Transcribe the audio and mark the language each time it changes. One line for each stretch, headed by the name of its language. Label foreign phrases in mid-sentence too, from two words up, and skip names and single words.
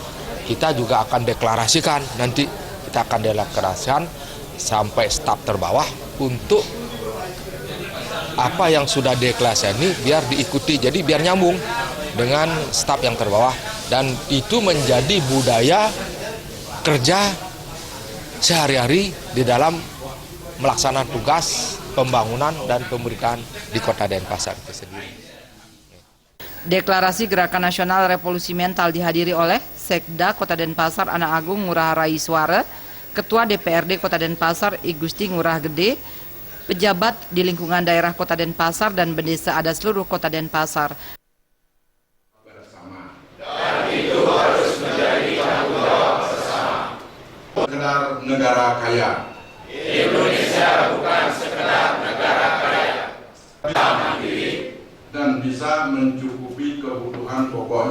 Indonesian: Kita juga akan deklarasikan, nanti kita akan deklarasikan sampai staf terbawah untuk apa yang sudah deklarasi ini biar diikuti, jadi biar nyambung dengan staf yang terbawah dan itu menjadi budaya kerja sehari-hari di dalam melaksanakan tugas pembangunan dan pemerintahan di Kota Denpasar itu sendiri. Deklarasi Gerakan Nasional Revolusi Mental dihadiri oleh Sekda Kota Denpasar Anak Agung Ngurah Rai Suara, Ketua DPRD Kota Denpasar I Gusti Ngurah Gede, pejabat di lingkungan daerah Kota Denpasar dan bendesa adat seluruh Kota Denpasar. Dan itu harus menjadi tanggung jawab bersama. Sekedar negara kaya. Indonesia bukan sekedar negara kaya. Mandiri Dan bisa mencukupi kebutuhan pokoknya sendiri.